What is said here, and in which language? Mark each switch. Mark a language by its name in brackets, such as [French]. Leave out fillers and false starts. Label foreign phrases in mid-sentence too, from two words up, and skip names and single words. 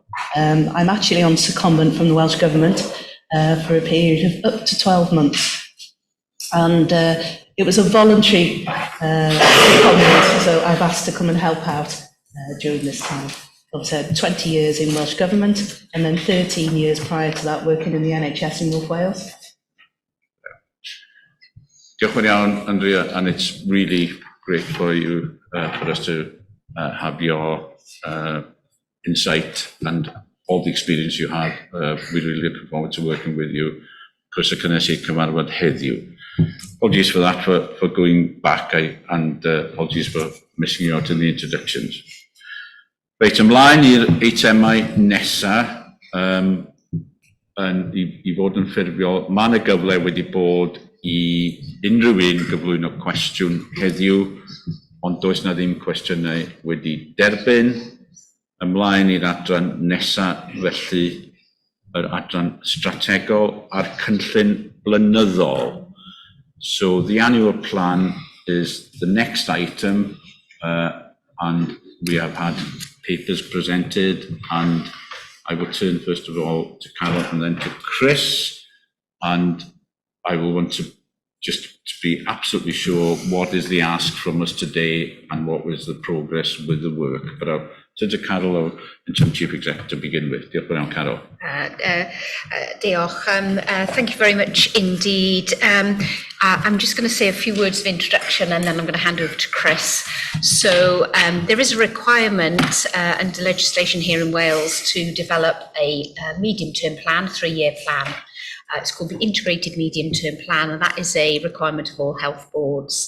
[English] I'm actually on secondment from the Welsh Government for a period of up to 12 months. And it was a voluntary secondment, so I've asked to come and help out during this time. I've said 20 years in Welsh Government and then 13 years prior to that working in the NHS in North Wales. [Welsh] Diolch yn iawn, [English] Andrea, and it's really great for you, for us to have your insight and all the experience you have. We're really looking forward to working with you. [Welsh] Croeso cynnes I cyfarfod heddiw. [English] Apologies for that, for going back, and apologies for missing you out in the introductions. [Welsh] Reit, ymlaen i'r eitemau nesaf, i fod yn ffurfiol. Mae yna gyfle wedi bod I unrhyw un gyflwyno cwestiwn heddiw, ond does na ddim cwestiynau wedi derbyn. Ymlaen i'r adran nesaf, felly yr adran strategol a'r cynllun blynyddol. [English] So the annual plan is the next item, and we have had papers presented, and I will turn first of all to Carol and then to Chris, and I will want to just to be absolutely sure what is the ask from us today and what was the progress with the work. But I'll turn to Carol, Interim Chief Executive, to begin with. [Welsh] Diolch yn fawr, Carol. Diolch. [English] Thank you very much indeed. I'm just going to say a few words of introduction and then I'm going to hand over to Chris. So there is a requirement under legislation here in Wales to develop a medium-term plan, 3-year plan. It's called the Integrated Medium-Term Plan, and that is a requirement of all health boards.